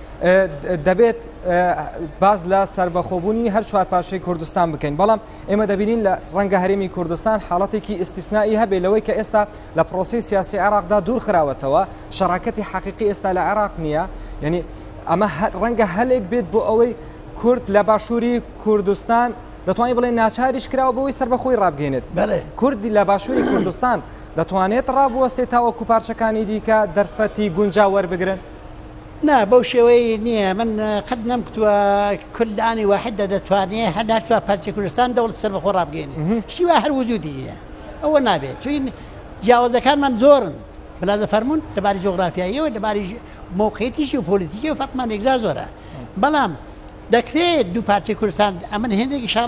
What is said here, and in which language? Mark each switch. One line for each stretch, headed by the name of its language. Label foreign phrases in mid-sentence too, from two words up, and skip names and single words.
Kurdish: دبیت باز لا سربخوبونی هر چوار پارچه کردستان بکن بالام اما دبینین رنگ هریمی کردستان حالتی کی استثنایی هبه لوی که استا لپروسی سیاسی عراق دا دور خراوته و شراکت حقیقی استا لعراق نیا یعنی اما رنگ هلیک بیت بو اوی کرد لباشوری کردستان دتوانی بڵێ
Central Kurdish: ناچاریش کراوە بەوەی سەربەخۆی ڕابگەێنێت کوردی لە باشووری کوردستان دەتوانێت ڕابوەستێت تاوەکو پارچەکانی دیکە دەرفەتی گونجا وەربگرن نا بەو شێوەی نییە من قەت نەمکتووە کوردانی واحدە دەتوانێت هەر چوار پارچەی کوردستان دەوڵەت سەربەخۆ ڕابگەێنێت شیوا هەر وجودی نییە ئەوە نابێت چون جیاوازەکانمان زۆرن بەلازە فەرمونون لەباری جۆغرافیاییەوە لەباری موقعیتیشی و پۆلیتیکی و فەرقمان یەکجا زۆرە بەڵام دەکرێت دوو پارچەی کوردستان ئەمن هێندێک